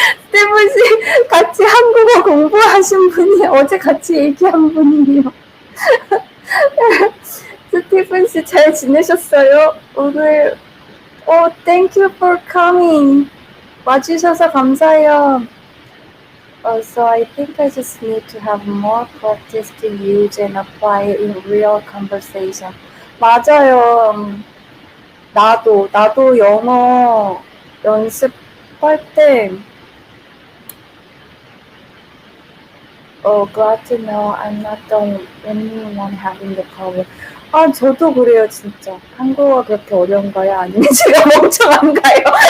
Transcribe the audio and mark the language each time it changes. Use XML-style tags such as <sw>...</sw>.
<ko>스티븐 씨 같이 한국어 공부하신 분이 어제 같이 얘기한 분이에요. 스티븐 씨 잘 지내셨어요?</ko> <en>오늘 thank you for coming.</en> <ko>와주셔서 감사해요.</ko> <en>So I think I just need to have more practice to use and apply it in real conversation.</en> <ko>맞아요. 나도 영어 연습할 때,</ko> <en>glad to know I'm not the only one having the problem.</en> <ko>아, 저도 그래요, 진짜. 한국어 그렇게 어려운가요? 아니면 제가 멍청한가요?</ko>